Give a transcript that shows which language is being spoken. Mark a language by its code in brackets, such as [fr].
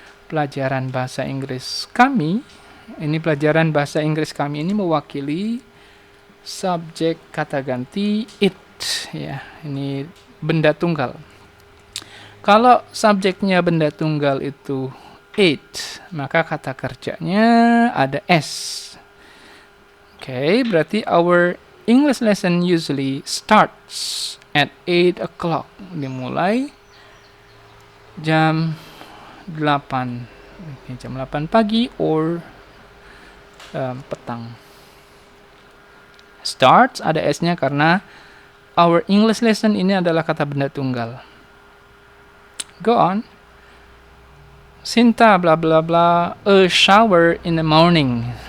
[id] Pelajaran bahasa Inggris kami. Ini pelajaran bahasa Inggris kami ini mewakili subjek kata ganti it, ya. Ini benda tunggal. Kalau subjeknya benda tunggal itu it, maka kata kerjanya ada s. [en] Okay, berarti our English lesson usually starts at 8 o'clock. [id] Dimulai jam 8. Okay, jam 8 pagi or petang. Starts ada s-nya karena [en] our English lesson [id] ini adalah kata benda tunggal. [en] Go on. Sinta bla bla bla, a shower in the morning.